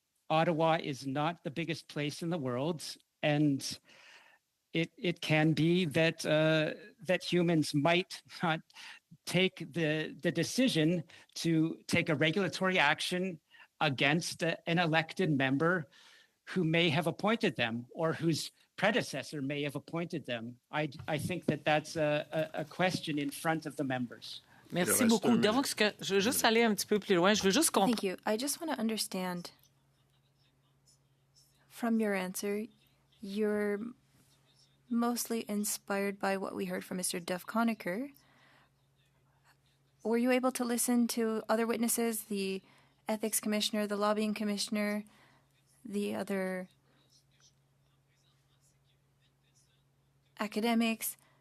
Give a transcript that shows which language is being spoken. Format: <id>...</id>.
<en>Ottawa is not the biggest place in the world, and it can be that that humans might not take the decision to take a regulatory action against an elected member who may have appointed them or whose predecessor may have appointed them. I think that that's a question in front of the members.</en> <fr>Merci beaucoup. Donc, je veux juste aller un petit peu plus loin. Je veux juste comprendre.</fr> <en>Thank you. I just want to understand from your answer, you're mostly inspired by what we heard from Mr. Duff Conacher. Were you able to listen to other witnesses, the ethics commissioner, the lobbying commissioner, the other academics?</en>